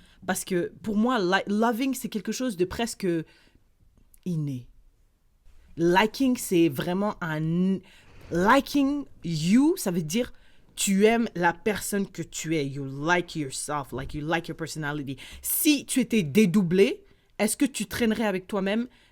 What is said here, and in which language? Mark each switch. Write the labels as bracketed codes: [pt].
[fr] Parce que pour moi, loving, c'est quelque chose de presque inné. Liking, c'est vraiment un... Liking you, ça veut dire tu aimes la personne que tu es. [en] You like yourself, like you like your personality. [fr] Si tu étais dédoublé, est-ce que tu traînerais avec toi-même?